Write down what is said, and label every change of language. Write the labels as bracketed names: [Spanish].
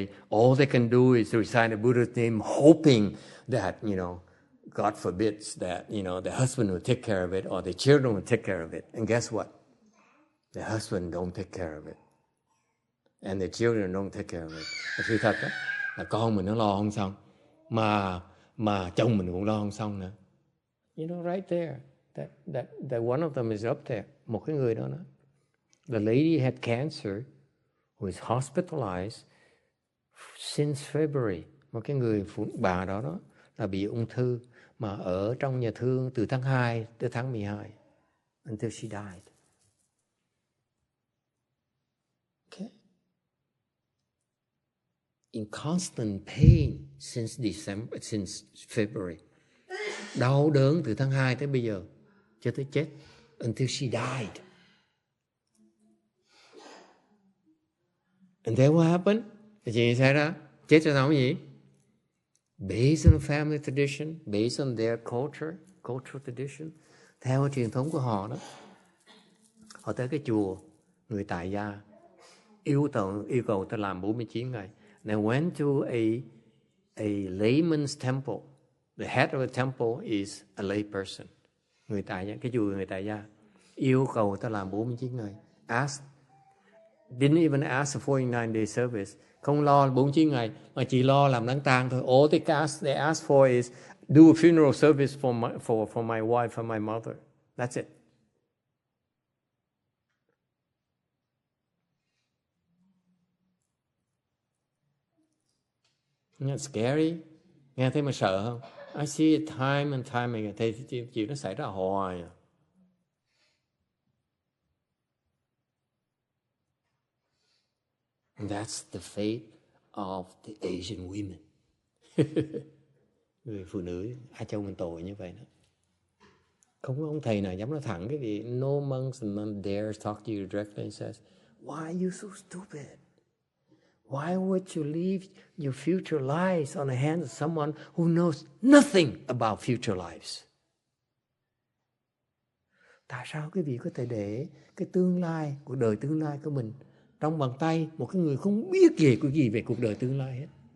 [English] All they can do is to recite the Buddha's name, hoping that, God forbids that, the husband will take care of it or the children will take care of it. And guess what? The husband don't take care of it. And the children don't take care of it. [Vietnamese] Sự thật đó, là con mình nó lo không xong, mà chồng mình cũng lo không xong nữa. [English] Right there, that one of them is up there. [Vietnamese] Một cái người đó. [English] The lady had cancer, who is hospitalized since February. [Vietnamese] Một cái người bà đó là bị ung thư mà ở trong nhà thương từ tháng 2 tới tháng 12 [English] until she died. Okay. In constant pain since February. [Vietnamese] Đau đớn từ tháng 2 tới bây giờ cho tới chết, [English] until she died. And then what happened? [Vietnamese] Cái gì xảy ra? Chết cho nó cái gì? [English] Based on family tradition, based on their cultural tradition, [Vietnamese] theo truyền thống của họ đó. Họ tới cái chùa, người tại gia yêu cầu ta làm 49 ngày. [English] They went to a layman's temple. The head of the temple is a lay person. [Vietnamese] Người tại gia, cái chùa người tại gia yêu cầu ta làm 49 ngày. [English] Didn't even ask for 49-day service. [Vietnamese] Không lo 49 ngày mà chỉ lo làm đám tang thôi. [English] All they ask for is do a funeral service for my wife and my mother. That's it. Isn't that scary? [Vietnamese] Nghe thấy mà sợ không? [English] I see it time and time again. [Vietnamese] Thấy chuyện nó xảy ra hoài à. [English] And that's the fate of the Asian women. [Vietnamese] Người phụ nữ Á Châu mình tội như vậy đó. Không có ông thầy nào dám nói thẳng cái gì. [English] No monks and none dares talk to you directly and says, why are you so stupid? Why would you leave your future lives on the hands of someone who knows nothing about future lives? [Vietnamese] Tại sao quý vị có thể để cái tương lai, cuộc đời tương lai của mình trong bàn tay một cái người không biết gì về cuộc đời tương lai hết?